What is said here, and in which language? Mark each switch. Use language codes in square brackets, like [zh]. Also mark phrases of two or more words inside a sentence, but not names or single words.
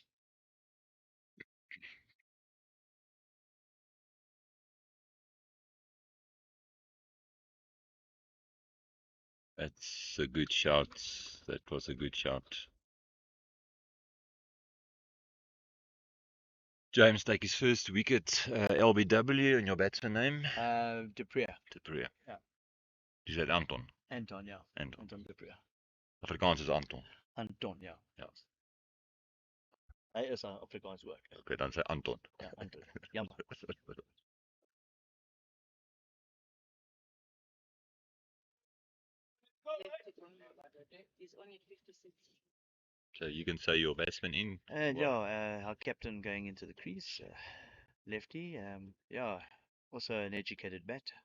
[en] That's a good shot. That was a good shot. James take his first wicket. LBW and your batsman name? De Pree. De Pree. Yeah. [af] Dis dit Anton. Anton, ja. Anton. Anton de Bruin. Afrikaans is Anton. Anton, ja. Ja. Hy is 'n Afrikaans ook. Okay, dan sê Anton. Ja, Anton. Jammer. [en] He's only 56. So you can say your batsman in. And yeah, our captain going into the crease, lefty. Yeah, also an educated bat.